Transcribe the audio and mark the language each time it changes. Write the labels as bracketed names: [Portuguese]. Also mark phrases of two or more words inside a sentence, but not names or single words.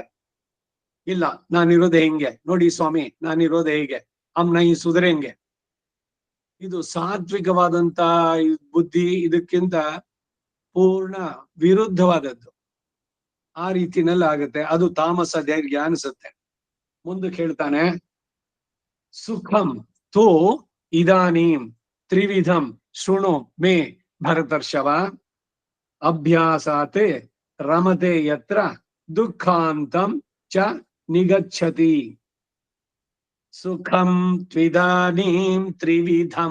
[Kannada] ಇಲ್ಲ ನಾನಿರೋದೇ ಹಿಂಗೆ ನೋಡಿ ಸ್ವಾಮಿ, ನಾನಿರೋದೇ ಹೀಗೆ, ಅಮ್ನ ಈ ಸುಧರೆಂಗೆ. ಇದು ಸಾತ್ವಿಕವಾದಂತ ಬುದ್ಧಿ, ಇದಕ್ಕಿಂತ ಪೂರ್ಣ ವಿರುದ್ಧವಾದದ್ದು. ಆ ರೀತಿನಲ್ಲಿ ಆಗುತ್ತೆ, ಅದು ತಾಮಸ ಧೈರ್ಯ ಅನ್ಸುತ್ತೆ. ಮುಂದಕ್ಕೆ ಹೇಳ್ತಾನೆ, [Sanskrit] ಸುಖಂ ತು ಇದಾನೀಂ ತ್ರಿವಿಧಂ ಶೃಣು ಮೇ ಭರತರ್ಷವ ಅಭ್ಯಾಸಾತ್ ರಮತೆ ಯತ್ರ ದುಃಖಾಂತಂ ಚ ನಿಗಚ್ಚತಿ. ಸುಖಂ ತ್ವಿದಾನೀಂ ತ್ರಿವಿಧಂ